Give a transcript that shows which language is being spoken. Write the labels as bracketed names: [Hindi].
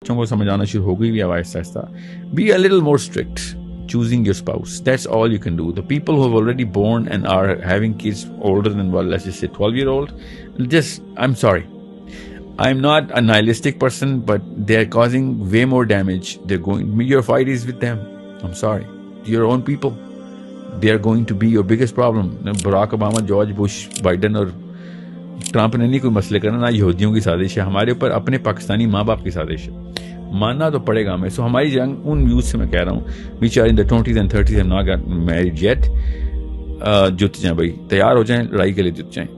[Urdu] بچوں کو سمجھ آنا شروع ہو گئی بھی آہستہ آہستہ. [English] Be a little more strict choosing your spouse. That's all you can do. The people who have already born and are having kids older than, well, let's just say 12-year-old, I'm sorry. I'm not a nihilistic person, but they're causing way more damage. Your fight is with them. I'm sorry. Your own people. They are going to be your biggest problem. [Urdu] Barack Obama, George Bush, Biden اور Trump نے نہیں کوئی مسئلے کرنا, نہ یہودیوں کی سازش ہے, ہمارے اوپر اپنے پاکستانی ماں باپ کی سازش ہے. ماننا تو پڑے گا ہمیں. سو ہماری جنگ ان یوتھ سے میں کہہ رہا ہوں [English] which are in the 20s and 30s and not got married yet, [Urdu] جت جائیں بھائی, تیار ہو جائیں, لڑائی کے لیے جت جائیں.